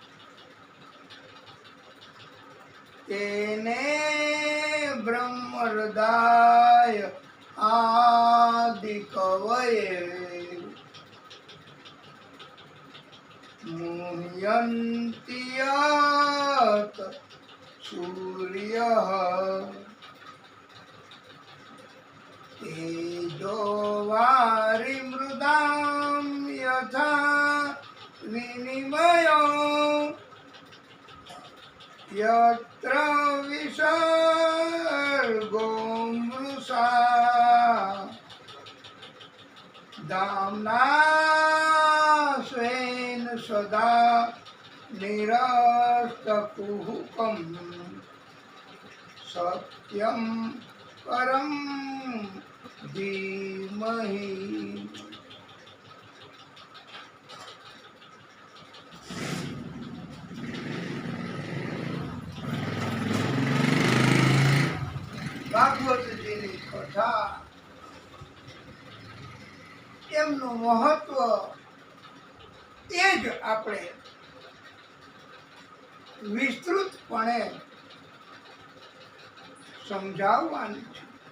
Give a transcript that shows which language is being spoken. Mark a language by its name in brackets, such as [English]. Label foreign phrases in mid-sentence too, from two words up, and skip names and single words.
[Sanskrit] તેને બ્રહ્મહૃદાય આદિ કવયે મુહ્યન્તિ યત સૂર્યઃ તેજો વારિમૃદાં યથા વિનિમયો यत्र विसर्गो मृषा दाम्ना स्वेन सदा निरस्तकुहुकं सत्यं परं धीमहि. [Gujarati] ભાગવતજીની કથા એમનું મહત્વ એ જ આપણે વિસ્તૃતપણે સમજાવવાની છે.